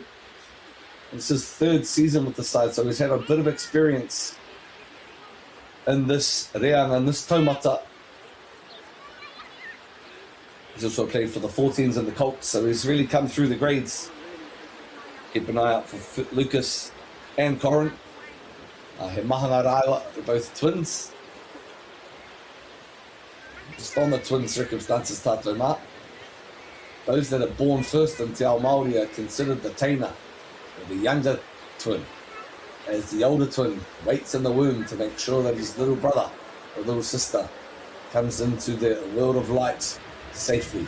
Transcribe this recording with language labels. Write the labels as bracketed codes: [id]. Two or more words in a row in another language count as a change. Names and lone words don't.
[en] It's his third season with the side, so he's had a bit of experience in this reanga, in this taumata. He's also played for the 14s and the Colts, so he's really come through the grades. Keep an eye out for Lucas and Corin. [mi] He mahanga rāua, [en] they're both twins. Just on the twin circumstances, [mi] tātou mā. [en] Those that are born first in [mi] Te Ao Māori [en] are considered the teina, or the younger twin, as the older twin waits in the womb to make sure that his little brother or little sister comes into the world of light safely.